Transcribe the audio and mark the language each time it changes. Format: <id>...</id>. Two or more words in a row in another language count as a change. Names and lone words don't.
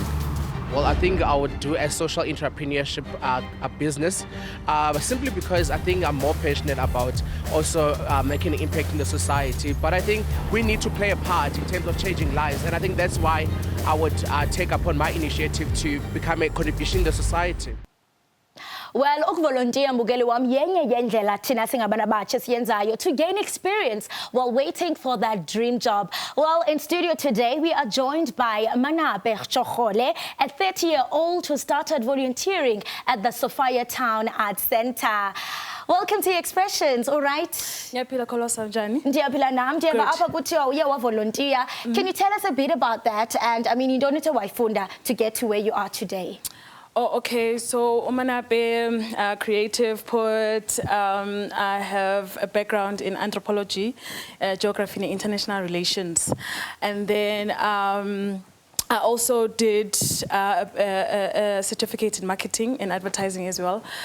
<en>Well, I think I would do a social entrepreneurship a business, simply because I think I'm more passionate about also making an impact in the society. But I think we need to play a part in terms of changing lives, and I think that's why I would take upon my initiative to become a contribution in the society. Well,</en> <zu>ukuvolunteer mbukeli wami yenye yendlela thina singabantu abatsha siyenzayo</zu> <en>to gain experience while waiting for that dream job. Well, in studio today we are joined by Manape Chokhole, a 30-year-old who started volunteering at the Sophia Town Arts Center. Welcome to Expressions, all right?</en> <xh>Ndiyaphila Kholosa njani? Ndiyaphila nam, ndiyeva apha kuthiwa uye wavolunteer.</xh> <en>Can you tell us a bit about that? And I mean, you don't need to wayifunda to get to where you are today. Oh, okay. So, Manape, creative poet. I have a background in anthropology, geography and international relations. And then I also did a certificate in marketing and advertising as well.</en>